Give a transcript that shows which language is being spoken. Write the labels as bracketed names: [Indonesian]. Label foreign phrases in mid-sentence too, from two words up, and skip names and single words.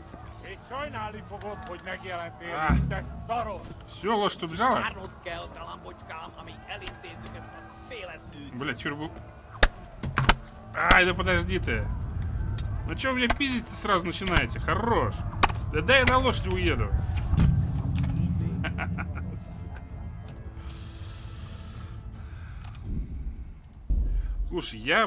[Hungarian] Még sajnálni fogod, hogy megjelentél itt, te szaros! [Russian] Все, лошадь убежала? [Hungarian] Várnod kell, galambocskám, amíg elintézzük ezt a féle szűt. [Russian] Блять, теперь был... Ай, да подожди ты! Ну чё вы меня пиздить-то сразу начинаете? Хорош! Да дай я на лошади уеду! Слушай, я...